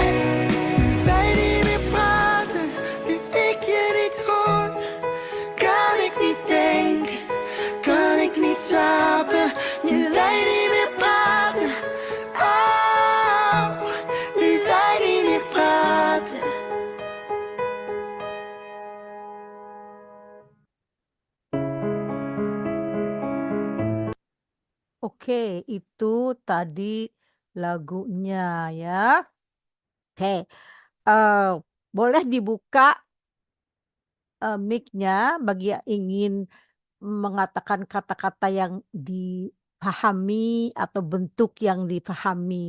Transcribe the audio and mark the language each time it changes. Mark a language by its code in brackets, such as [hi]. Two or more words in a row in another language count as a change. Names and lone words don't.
[nl] Nu wij niet meer praten, nu ik je niet hoor, kan ik niet denken, kan ik niet slapen. Nu wij niet meer praten, oh, nu wij niet meer praten. [id] Oke, itu tadi lagunya ya. Oke, boleh dibuka mic-nya bagi yang ingin mengatakan kata-kata yang dipahami atau bentuk yang dipahami.